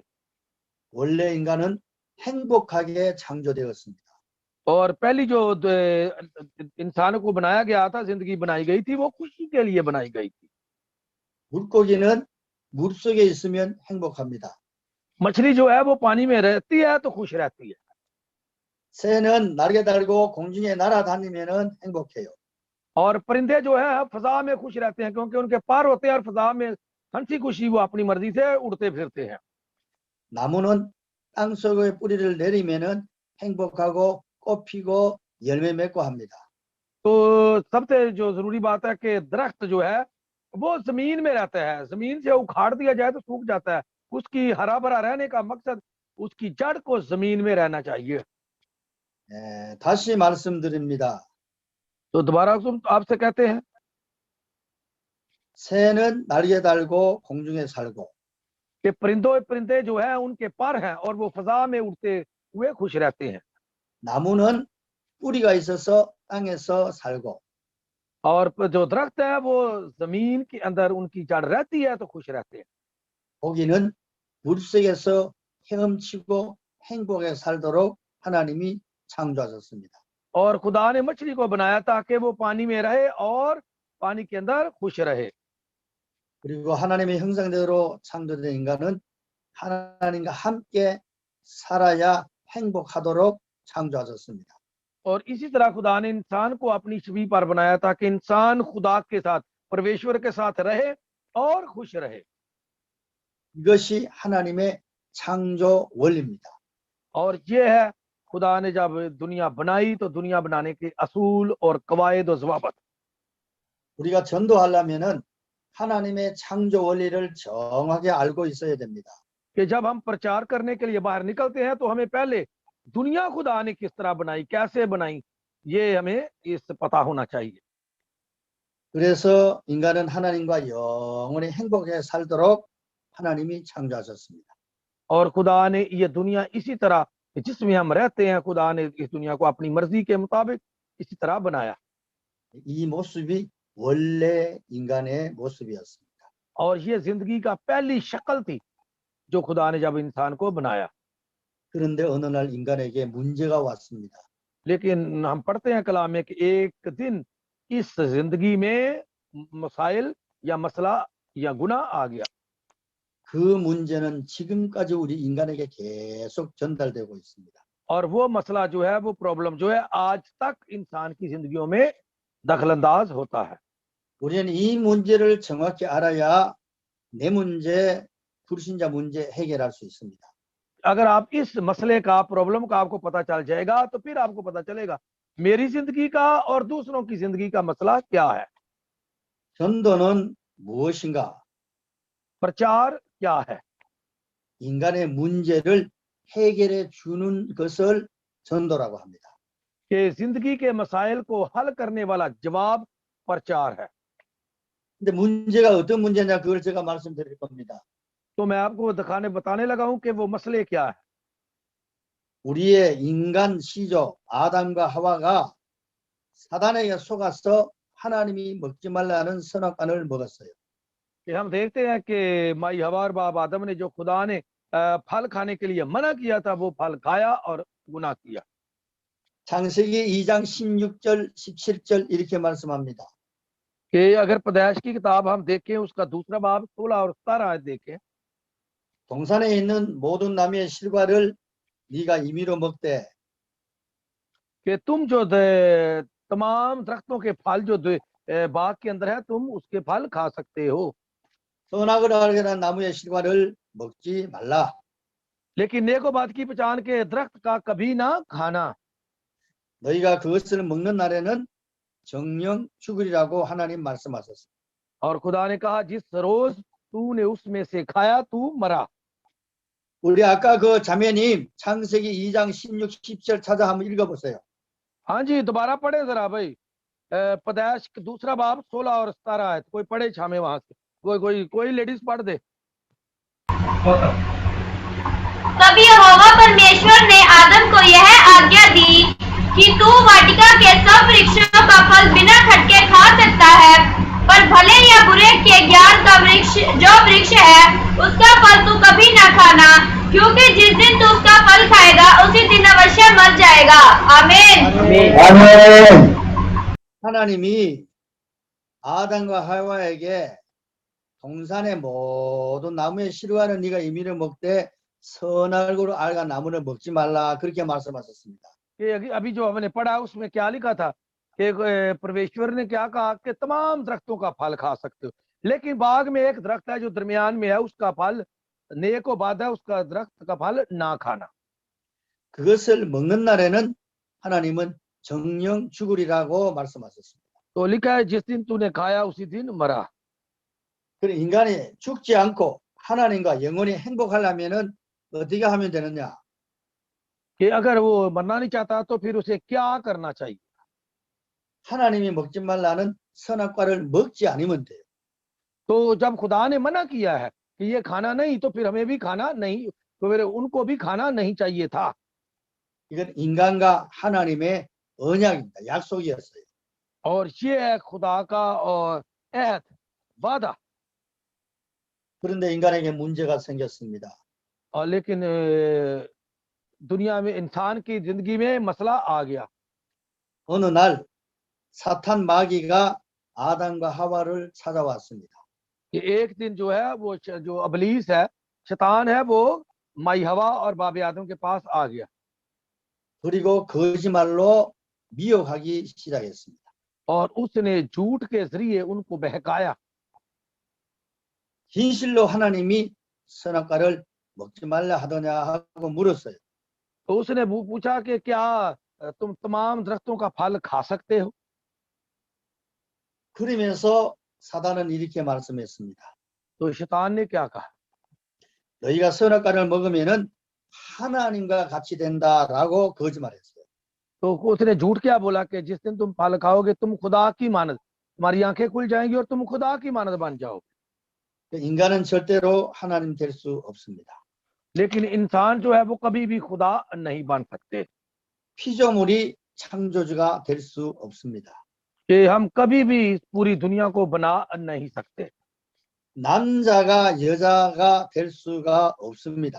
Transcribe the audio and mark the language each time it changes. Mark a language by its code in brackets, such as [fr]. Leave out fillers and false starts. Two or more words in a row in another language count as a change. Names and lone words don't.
[ko] 원래 인간은 행복하게 창조되었습니다. [hi] और पहली जो इंसान को बनाया गया था, जिंदगी बनाई गई थी, वो खुशी के लिए बनाई गई थी। [ko] 물고기는 물속에 있으면 행복합니다. [hi] मछली जो है वो पानी में रहती है तो खुश रहती है। [ko] 새는 날개 달고 공중에 날아다니면은 행복해요. [hi] और परिंदे जो है फजा में खुश रहते हैं क्योंकि उनके पर होते हैं और फजा में हंसी खुशी वो अपनी मर्जी से उड़ते फिरते हैं। [ko] 나무는 땅 속에 뿌리를 내리면은 행복하고 꽃 피고 열매 맺고 합니다. [hi] तो सबसे जो जरूरी बात है कि दरख्त जो है वो जमीन में रहता है, जमीन से उखाड़ दिया जाए तो सूख जाता है। उसकी हरा भरा रहने का मकसद उसकी जड़ को जमीन में रहना चाहिए। [ko] 예, 다시 말씀드립니다. [hi] तो दोबारा आपसे कहते हैं, [ko] 새는 날개 달고 공중에 살고 [hi] कि परिंदे जो है उनके पर हैं और वो फजा में उड़ते हुए खुश रहते हैं। [ko] 나무는 뿌리가 있어서 땅에서 살고 [hi] और जो दरख्त है वो जमीन के अंदर उनकी जड़ रहती है तो खुश रहते हैं। [ko] 고기는 물속에서 헤엄치고 행복하게 살도록 하나님이 창조하셨습니다. [hi] और खुदा ने मछली को बनाया ताकि वो पानी में रहे और पानी के अंदर खुश रहे। [ko] 그리고 하나님의 형상대로 창조된 인간은 하나님과 함께 살아야 행복하도록 창조하셨습니다. [hi] और इसी तरह खुदा ने इंसान को अपनी छवि पर बनाया ताकि इंसान खुदा के साथ, परमेश्वर के साथ रहे और खुश रहे। [ko] 이것이 하나님의 창조 원리입니다. [hi] और ये है खुदा ने जब दुनिया बनाई तो दुनिया बनाने के असूल और कवायद और ज़वाबत। [ko] 우리가 전도하려면은 하나님의 창조 원리를 정확하게 알고 있어야 됩니다. [hi] कि जब हम प्रचार करने के लिए बाहर निकलते हैं तो हमें पहले दुनिया खुदा ने किस तरह बनाई, कैसे बनाई, ये हमें इस पता होना चाहिए। [ko] 그래서 인간은 하나님과 영원히 행복하게 살도록 하나님이 창조하셨습니다. [hi] और खुदा ने ये दुनिया इसी तरह जिसमें हम रहते हैं, खुदा ने इस दुनिया को अपनी मर्जी के मुताबिक इसी तरह बनाया। [ko] 이 모습이 원래 인간의 모습이었습니다. [hi] और ये जिंदगी का पहली शक्ल थी जो खुदा ने जब इंसान को बनाया। [ko] 그런데 어느 날 인간에게 문제가 왔습니다. [hi] लेकिन हम पढ़ते हैं कलाम में कि एक दिन इस जिंदगी में मसाइल या मसला या गुनाह आ गया। [ko] 그 문제는 지금까지 우리 인간에게 계속 전달되고 있습니다. [hi] और वो मसला जो है, वो प्रॉब्लम जो है, आज तक इंसान की जिंदगियों में दखलंदाज होता है। [ko] 우리는 이 문제를 정확히 알아야 내 문제, 불신자 문제 해결할 수 있습니다. [hi] अगर आप इस मसले का, प्रॉब्लम का आपको पता चल जाएगा तो फिर आपको पता चलेगा मेरी जिंदगी का और दूसरों की जिंदगी का मसला क्या है। [ko] 전도는 무엇인가? [hi] प्रचार क्या है? [ko] 인간의 문제를 해결해 주는 것을 전도라고 합니다. [hi] कि जिंदगी के मसाइल को हल करने वाला जवाब प्रचार है। [ko] 근데 문제가 어떤 문제냐 그걸 제가 말씀드릴 겁니다. [hi] तो मैं आपको बताने लगा हूं कि वो मसले क्या है। [ko] 우리의 인간 시조 아담과 하와가 사단에게 속아서 하나님이 먹지 말라는 선악과를 먹었어요. [hi] कि हम देखते हैं कि माई हवा और बाप आदम ने जो खुदा ने फल खाने के लिए मना किया था, वो फल खाया और गुनाह किया। [ko] 창세기 2장 16절 17절 이렇게 말씀합니다. [hi] कि अगर पैदाइश की किताब हम देखें, उसका दूसरा बाब 16 और 17 आयत देखें, [ko] 동산에 있는 모든 나무의 실과를 네가 임의로 먹되 [hi] कि तुम जो तमाम दरख्तों के फल जो बाग के अंदर है, तुम उसके फल खा सकते हो, [ko] 선악을 알게 한 나무의 실과를 먹지 말라. [hi] लेकिन नेको बात की पहचान के दरख्त का कभी ना खाना। [ko] 너희가 그것을 먹는 날에는 정령 죽으리라고 하나님 말씀하셨습니다. [hi] और खुदा ने कहा जिस रोज तूने उसमें से खाया तू मरा। [ko] 우리 아까 그 자매님 창세기 2장 16, 17 찾아 한번 읽어보세요. [hi] हाँ जी, दोबारा पढ़े जरा भाई। पैदाइश दूसरा बाब 16 और 17 आयत कोई पढ़े छामे वहां से, कोई लेडीज पढ़ दे। तब यहोवा परमेश्वर ने आदम को यह आज्ञा दी कि तू वाटिका के सब वृक्षों का फल बिना खटके खा सकता है, पर भले या बुरे के ज्ञान का वृक्ष जो वृक्ष है उसका फल तू कभी न खाना, क्योंकि जिस दिन तू उसका फल खाएगा उसी दिन अवश्य मर जाएगा। आमीन। [ko] 하나님이 아담과 하와에게 동산의 모든 나무의 실과는 네가 임의로 먹되 선악으로 알가 나무를 먹지 말라 그렇게 말씀하셨습니다. [hi] कि अभी जो हमने पढ़ा उसमें क्या लिखा था कि परमेश्वर ने क्या कहा कि तमाम दरख्तों का फल खा सकते हो, लेकिन बाग में एक दरख्त है जो दरमियान में है, उसका फल नेको बाद है, उसका दरख्त का फल ना खाना। [ko] 그것을 먹는 날에는 하나님은 정령 죽으리라고 말씀하셨습니다. [hi] तो लिखा है जिस दिन तूने खाया उसी दिन मरा। [ko] 그럼 인간이 죽지 않고 하나님과 영원히 행복하려면은 어떻게 하면 되느냐? [hi] कि अगर वो मरना नहीं चाहता तो फिर उसे क्या करना चाहिए? [ko] 하나님이 먹지 말라는 선악과를 먹지 않으면 돼요. [hi] तो जब खुदा ने मना किया है कि ये खाना नहीं, तो फिर हमें भी खाना नहीं, तो फिर उनको भी खाना नहीं चाहिए था। [ko] 이건 인간과 하나님의 언약입니다. 약속이었어요. [hi] और ये है खुदा का और अहद, वादा। [ko] 그런데 인간에게 문제가 생겼습니다. [hi] और लेकिन दुनिया में इंसान की जिंदगी में मसला आ गया। [ko] 어느 날 사탄 마귀가 아담과 하와를 찾아왔습니다. [hi] कि एक दिन जो है वो जो अबलीस है, शैतान है, वो माई हवा और बाबे आदम के पास आ गया। [ko] 그리고 거짓말로 미혹하기 시작했습니다. [hi] और उसने झूठ के जरिए उनको बहकाया। [ko] 진실로 하나님이 선악과를 먹지 말라 하더냐 하고 물었어요. [hi] तो उसने पूछा कि क्या तुम तमाम दरख्तों का फल खा सकते हो? [ko] 그러면서 사단은 이렇게 말씀했습니다. [hi] तो शैतान ने क्या कहा? [ko] 너희가 선악과를 먹으면은 하나님과 같이 된다라고 거짓말했어요. [hi] तो उसने झूठ क्या बोला कि जिस दिन तुम फल खाओगे तुम खुदा की मानद, तुम्हारी आंखें खुल जाएंगी और तुम खुदा की मानद बन जाओगे। [ko] 인간은 절대로 하나님 될 수 없습니다. [hi] लेकिन इंसान जो है वो कभी भी खुदा नहीं बन सकते। [ko] 피조물이 창조주가 될 수 없습니다. [hi] कि हम कभी भी इस पूरी दुनिया को बना नहीं सकते [ko] 남자가 여자가 될 수가 없습니다.